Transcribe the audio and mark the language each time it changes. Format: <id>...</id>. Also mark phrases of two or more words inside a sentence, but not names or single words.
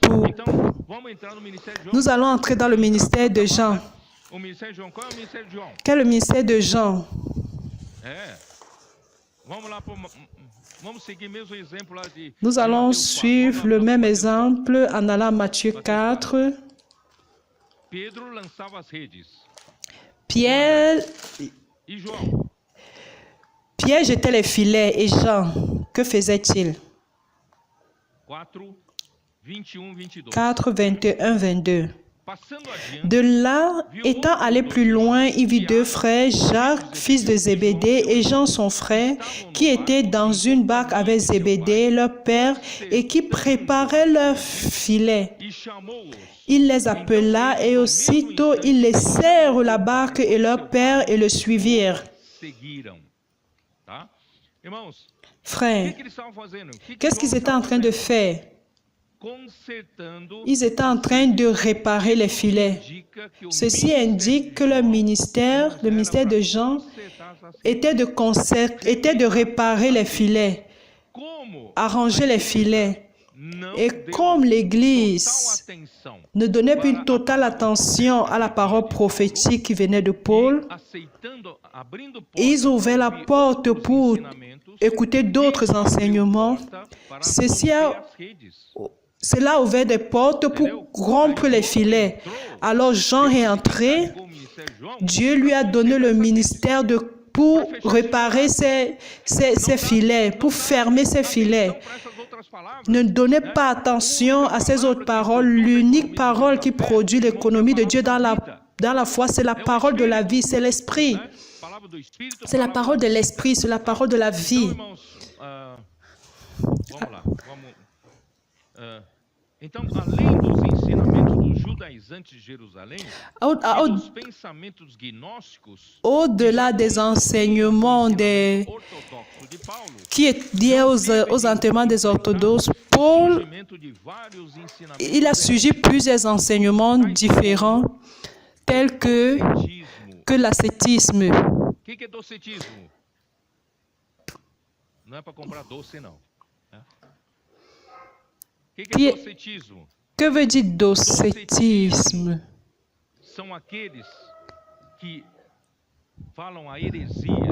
<fr>Nous allons entrer dans le ministère de Jean. Quel est le ministère de Jean? Nous allons suivre le même exemple en allant à Matthieu 4.</fr> <pt>Pedro lançava as redes.</pt> <fr>Pierre</fr> <pt>E João?</pt> <fr>jetait les filets et Jean, que faisait-il? 4, 21, 22. 4, 21, 22.</fr> <pt>Passando adiante,</pt> <fr>De là, étant allé plus loin, il vit deux frères, Jacques, fils de Zébédée, et Jean, son frère, qui étaient dans une barque avec Zébédée, leur père, et qui préparaient leurs filets.</fr> <pt>e chamou-os.</pt> <fr>Il les appela, et aussitôt ils laissèrent la barque et leur père et le suivirent.</fr> <pt>Seguiram. Tá? Irmãos, o</pt> <fr>Frères,</fr> <pt>que eles estavam fazendo? O que</pt> <fr>qu'est-ce qu'ils João étaient en train de faire?</fr> <pt>Consertando.</pt> <fr>Ils étaient en train de réparer les filets.</fr> <pt>Indica que o</pt> <fr>Ceci indique que le ministère de Jean, était de réparer les filets,</fr> <pt>como</pt> <fr>arranger les filets.</fr> <pt>não</pt> <fr>Et</fr> <pt>deu</pt> <fr>comme</fr> <pt>total</pt> <fr>l'Église</fr> <pt>atenção</pt> <fr>ne donnait plus une totale attention à la parole prophétique qui venait de Paul,</fr> <pt>aceitando, abrindo porta</pt> <fr>ils ouvraient la</fr> <pt>para</pt> <fr>porte</fr> <pt>outros</pt> <fr>pour</fr> <pt>ensinamentos,</pt> <fr>écouter d'autres enseignements.</fr> <pt>porta para</pt> <fr>Ceci</fr> <pt>romper a as redes.</pt> <fr>Cela a ouvert des portes pour rompre les filets. Alors Jean est entré.</fr> <pt>Com o ministério de João,</pt> <fr>Dieu lui a donné le ministère pour réparer ses filets, pour fermer ses filets.</fr> <pt>para essas outras palavras,</pt> <fr>Ne donnez pas attention à ces autres paroles. L'unique parole qui produit l'économie de Dieu dans la foi, c'est la parole de la vie, c'est l'esprit.</fr> <pt>né? Palavra do Espírito,</pt> <fr>C'est la parole de l'esprit, c'est la parole de la vie.</fr> <pt>Então, irmãos, vamos lá. Então, além dos ensinamentos dos judaizantes de Jerusalém e dos pensamentos gnósticos</pt> <fr>Au-delà des enseignements</fr> <pt>ortodoxos de Paulo,</pt> <fr>qui est lié aux enterrements des orthodoxes, Paul,</fr> <pt>surgimento de vários ensinamentos</pt> <fr>il a suivi plusieurs enseignements différents, tels que l'ascétisme.</fr> <pt>O que é docetismo? Não é para comprar doce, não. Né? O que é docetismo?</pt> <fr>Que veut dire docétisme?</fr> <pt>São aqueles que falam a heresia,</pt>